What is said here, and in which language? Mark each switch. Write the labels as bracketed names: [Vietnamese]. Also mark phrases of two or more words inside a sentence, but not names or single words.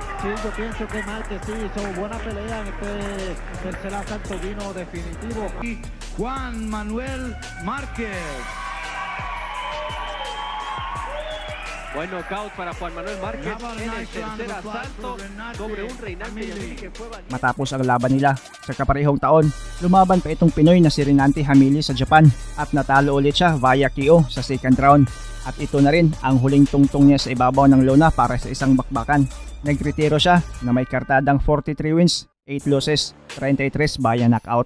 [Spanish] Sí, yo pienso que Márquez sí hizo buena pelea en este tercer asalto, vino definitivo. Juan Manuel Márquez. Buen knockout para Juan Manuel Márquez en el tercer asalto sobre un reinante Yamili que fue valiente. [Filipino] Matapos ang laban nila sa kaparehong taon, lumaban pa itong Pinoy na si Reinante Hamili sa Japan at natalo ulit siya [English] via KO [Filipino] sa [English] second round. [Filipino] At ito na rin ang huling tungtong niya sa ibabaw ng lona para sa isang bakbakan. Nagretiro siya na may kartadang [English] 43 wins, 8 losses, 33 via knockout.